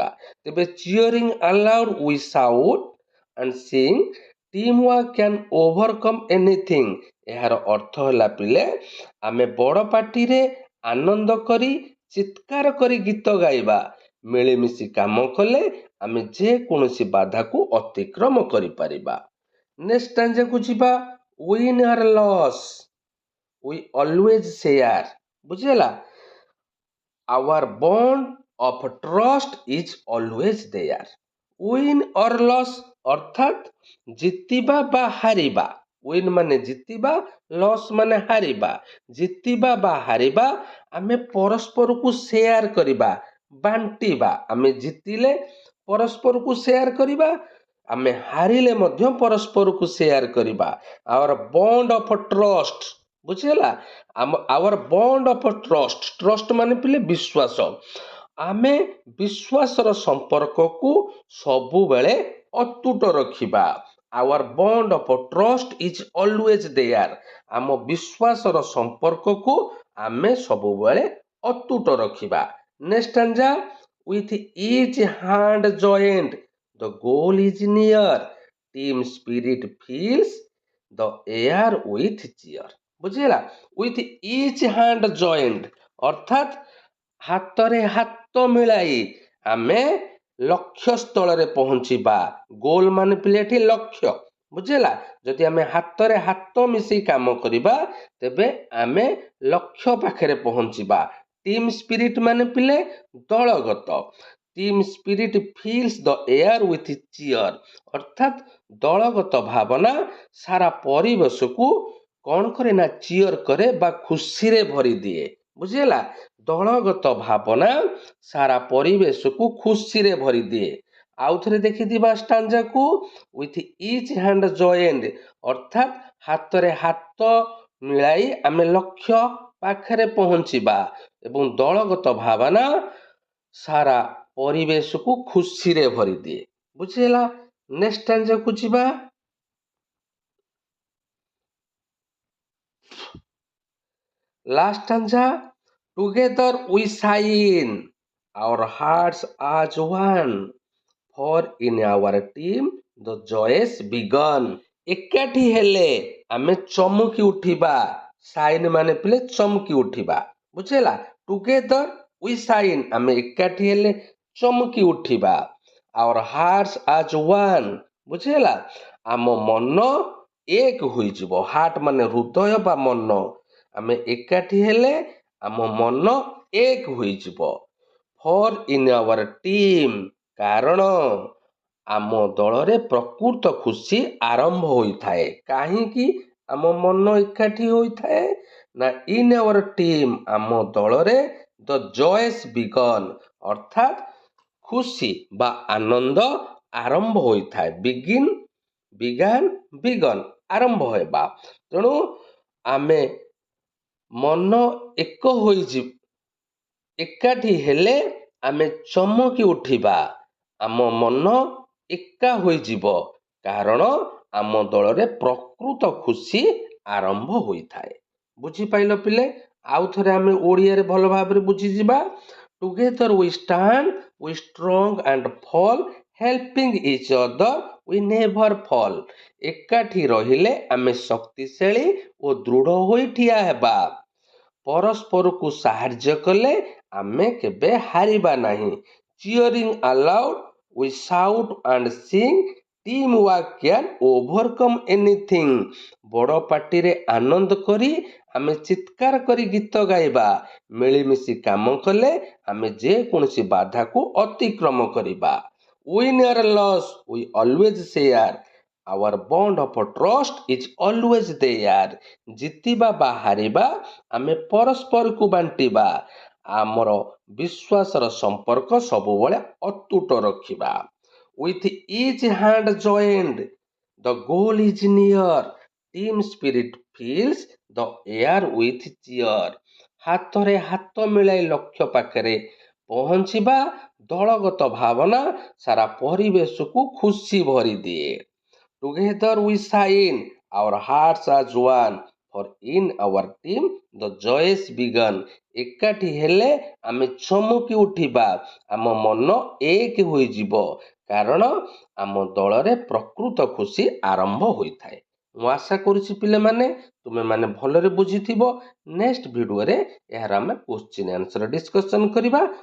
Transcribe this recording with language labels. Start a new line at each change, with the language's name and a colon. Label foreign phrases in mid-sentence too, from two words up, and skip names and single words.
Odia: ତେବେ
English: cheering aloud, we shout and sing, team work can overcome anything,
Odia: ଏହାର ଅର୍ଥ ହେଲା ପିଲେ, ଆମେ ବଡ଼ ପାଟିରେ ଆନନ୍ଦ କରି ଚିତ୍କାର କରି ଗୀତ ଗାଇବା, ମିଳିମିଶି କାମ କଲେ ଆମେ ଯେକୌଣସି ବାଧାକୁ ଅତିକ୍ରମ କରିପାରିବା।
English: next stanzaku ଯିବା। win or loss we always share। ବୁଝିହେଲା। our bond of trust is always there। win or loss
Odia: ଅର୍ଥାତ୍ ଜିତିବା ବା ହାରିବା। win ମାନେ ଜିତିବା, loss ମାନେ ହାରିବା। ଜିତିବା ବା ହାରିବା ଆମେ ପରସ୍ପରକୁ ସେୟାର କରିବା, ବାଣ୍ଟିବା। ଆମେ ଜିତିଲେ ପରସ୍ପରକୁ ସେୟାର କରିବା, ଆମେ ହାରିଲେ ମଧ୍ୟ ପରସ୍ପରକୁ ସେୟାର କରିବା।
English: our bond of trust ବୁଝିହେଲା। our bond of trust
Odia: ମାନେ ପିଲେ ବିଶ୍ୱାସ। ଆମେ ବିଶ୍ୱାସର ସମ୍ପର୍କକୁ ସବୁବେଳେ ଅତୁଟ ରଖିବା।
English: our bond of trust is always there।
Odia: ଆମ ବିଶ୍ୱାସର ସମ୍ପର୍କକୁ ଆମେ ସବୁବେଳେ ଅତୁଟ ରଖିବା।
English: next stanza. with each hand joined the goal is near। team spirit fills the air with cheer।
Odia: ବୁଝିହେଲା।
English: with each hand joined
Odia: ଅର୍ଥାତ୍ ହାତରେ ହାତ ମିଳାଇ ଆମେ ଲକ୍ଷ୍ୟ ସ୍ଥଳରେ ପହଞ୍ଚିବା। ଗୋଲ ମାନେ ପିଲେ ଏଠି ଲକ୍ଷ୍ୟ। ବୁଝିହେଲା। ଯଦି ଆମେ ହାତରେ ହାତ ମିଶେଇ କାମ କରିବା ତେବେ ଆମେ ଲକ୍ଷ୍ୟ ପାଖରେ ପହଞ୍ଚିବା।
English: team spirit
Odia: ମାନେ ପିଲେ ଦଳଗତ।
English: team spirit fills the air with cheer
Odia: ଅର୍ଥାତ୍ ଦଳଗତ ଭାବନା ସାରା ପରିବେଶକୁ କ'ଣ କରେ ନା ଚିୟର କରେ ବା ଖୁସିରେ ଭରିଦିଏ। ବୁଝିହେଲା। ଦଳଗତ ଭାବନା ସାରା ପରିବେଶକୁ ଖୁସିରେ ଭରିଦିଏ। ଆଉ ଥରେ ଦେଖିଥିବା ଷ୍ଟାଞ୍ଜାକୁ।
English: with each hand joined
Odia: ଅର୍ଥାତ୍ ହାତରେ ହାତ ମିଳାଇ ଆମେ ଲକ୍ଷ୍ୟ ପାଖରେ ପହଞ୍ଚିବା ଏବଂ ଦଳଗତ ଭାବନା ସାରା ପରିବେଶକୁ ଖୁସିରେ ଭରିଦିଏ। ବୁଝିହେଲା।
English: next stanzaku ଯିବା। last stanza. together we shine our hearts as one for in our team the joys begun।
Odia: ଏକାଠି ହେଲେ ଆମେ ଚମକି ଉଠିବା। ସାଇନ୍ ମାନେ ପିଲେ ଚମକି ଉଠିବା। ବୁଝିହେଲା।
English: together we shine
Odia: ଆମେ ଏକାଠି ହେଲେ ଚମକି ଉଠିବା।
English: our hearts as one ବୁଝିହେଲା।
Odia: ଆମ ମନ ଏକ ହୋଇଯିବ। ହାର୍ଟ ମାନେ ହୃଦୟ ବା ମନ। ଆମେ ଏକାଠି ହେଲେ ଆମ ମନ ଏକ ହୋଇଯିବ।
English: for in our team
Odia: କାରଣ ଆମ ଦଳରେ ପ୍ରକୃତ ଖୁସି ଆରମ୍ଭ ହୋଇଥାଏ। କାହିଁକି ଆମ ମନ ଏକାଠି ହୋଇଥାଏ ନା
English: in our team
Odia: ଆମ ଦଳରେ
English: the joys begun
Odia: ଅର୍ଥାତ୍ ଖୁସି ବା ଆନନ୍ଦ ଆରମ୍ଭ ହୋଇଥାଏ। ବିଗନ୍ ଆରମ୍ଭ ହେବା। ତେଣୁ ଆମେ ମନ ଏକ ହୋଇଯିବ। ଏକାଠି ହେଲେ ଆମେ ଚମକି ଉଠିବା। ଆମ ମନ ଏକା ହୋଇଯିବ କାରଣ ଆମ ଦଳରେ ପ୍ରକୃତ ଖୁସି ଆରମ୍ଭ ହୋଇଥାଏ। ବୁଝିପାରିଲ ପିଲେ। ଆଉ ଥରେ ଆମେ ଓଡ଼ିଆରେ ଭଲ ଭାବରେ ବୁଝିଯିବା।
English: together we stand we strong and fall helping each other we never fall।
Odia: ଏକାଠି ରହିଲେ ଆମେ ଶକ୍ତିଶାଳୀ ଓ ଦୃଢ଼ ହୋଇ ଠିଆ ହେବା। ପରସ୍ପରକୁ ସାହାଯ୍ୟ କଲେ ଆମେ କେବେ ହାରିବା ନାହିଁ।
English: cheering aloud we shout and sing team work can overcome anything।
Odia: ବଡ଼ ପାଟିରେ ଆନନ୍ଦ କରି ଆମେ ଚିତ୍କାର କରି ଗୀତ ଗାଇବା। ମିଳିମିଶି କାମ କଲେ ଆମେ ଯେକୌଣସି ବାଧାକୁ ଅତିକ୍ରମ କରିବା।
English: win or loss we always share our bond of trust is always there।
Odia: ଜିତିବା ବା ହାରିବା ଆମେ ପରସ୍ପରକୁ ବାଣ୍ଟିବା। ଆମର ବିଶ୍ୱାସର ସମ୍ପର୍କ ସବୁବେଳେ ଅତୁଟ ରଖିବା।
English: with each hand joined the goal is near। team spirit fills the air with cheer।
Odia: ହାତରେ ହାତ ମିଳାଇ ଲକ୍ଷ୍ୟ ପାଖରେ ପହଞ୍ଚିବା। ଦଳଗତ ଭାବନା ସାରା ପରିବେଶକୁ ଖୁସି ଭରିଦିଏ।
English: together we shine our hearts as one for in our team the joys begun।
Odia: ଏକାଠି ହେଲେ ଆମେ ଚମକି ଉଠିବା। ଆମ ମନ ଏକ ହୋଇଯିବ କାରଣ ଆମ ଦଳରେ ପ୍ରକୃତ ଖୁସି ଆରମ୍ଭ ହୋଇଥାଏ। ମୁଁ ଆଶା କରୁଛି ପିଲାମାନେ ତୁମେମାନେ ଭଲରେ ବୁଝିଥିବ। ନେକ୍ସଟ ଭିଡ଼ିଓରେ ଏହାର ଆମେ
English: question answer discussion
Odia: କରିବା।